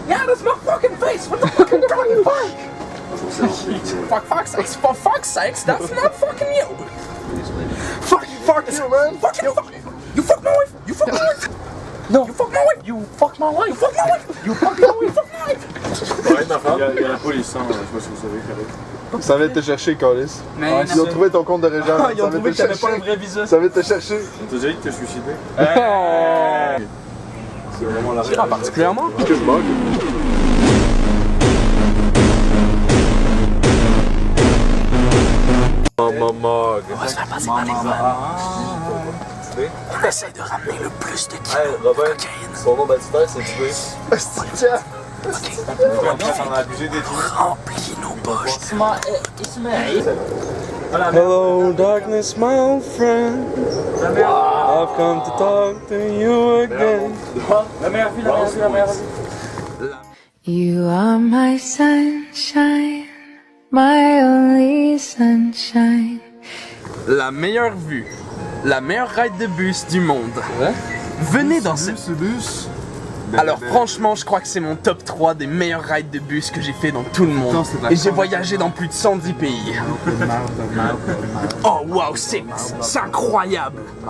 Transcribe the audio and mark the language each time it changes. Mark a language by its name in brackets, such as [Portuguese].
[English] Yeah, that's my fucking face. What the fucking fuck? For fuck's sakes, that's not fucking you. Fuck you, man. Fucking fuck. You fuck my wife. You fuck my wife. No. You fuck my wife. You fuck my wife. You fuck my wife. You fuck my wife. Fuck my wife. [French] Il y a la police, hein, je sais pas si vous savez, Carré. Ça vient te chercher, Calis. Ils ont trouvé ton compte de Régent. Ils ont trouvé que t'avais pas le vrai visa. Ça vient te chercher. On t'a déjà dit que t'es suicidé? C'est vraiment la réalité. Particulièrement? Que je bug. Mog. On va se faire passer par les vols. On essaie de ramener le plus de kilos de cocaïne. Son nom baptistère, c'est Dubé. On a abusé des trucs. Remplis nos poches. [English] Hello, darkness, my old friend. I've come to talk to you again. [French] La meilleure vie. [English] You are my sunshine, my only sunshine. [French] La meilleure vue, la meilleure ride de bus du monde. Venez dans ce bus. Alors franchement, je crois que c'est mon top 3 des meilleurs rides de bus que j'ai fait dans tout le monde. Et j'ai voyagé dans plus de 110 pays. Oh waouh, c'est incroyable.